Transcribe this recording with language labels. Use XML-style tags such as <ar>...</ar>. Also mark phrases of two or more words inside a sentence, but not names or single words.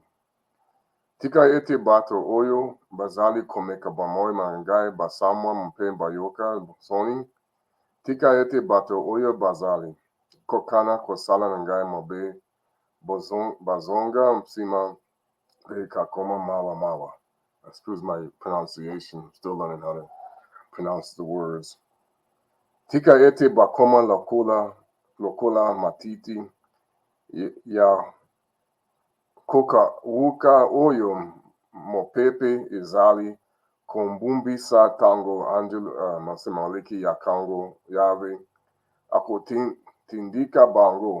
<ln>Tika ete bato oyo bazali komeka bamoy nangai basamwa mpe bayoka soni. Tika ete bato oyo bazali kokana kosala nangai mobe bazonga msima pe kakoma mawa mawa.</ln> <en>Excuse my pronunciation. I'm still learning how to pronounce the words.</en> <ln>Tika ete bakoma lokola matiti ya koka wuka oyo mopepe ezali kombumbisa tango angel masemaleki ya kango yave akotindika bango.</ln>